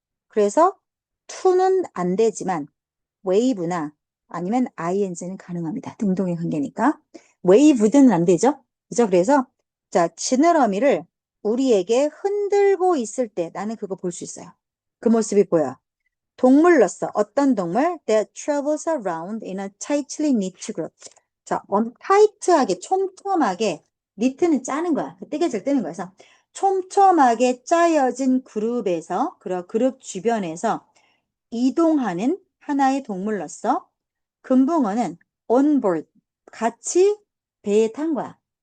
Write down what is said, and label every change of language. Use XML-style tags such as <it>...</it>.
<ko>그래서 to는 안 되지만 wave나 아니면 ing는 가능합니다. 등동의 관계니까. wave는 안 되죠. 그죠? 그래서 자, 지느러미를 우리에게 흔들고 있을 때 나는 그거 볼 수 있어요. 그 모습이 보여. 동물로서 어떤 동물?</ko> <en>That travels around in a tightly knit group.</en> <ko>자, 타이트하게, 촘촘하게, 니트는 짜는 거야. 뜨개질 뜨는 거여서 촘촘하게 짜여진 그룹에서, 그룹 주변에서 이동하는 하나의 동물로서 금붕어는 on board, 같이 배에 탄 거야.</ko>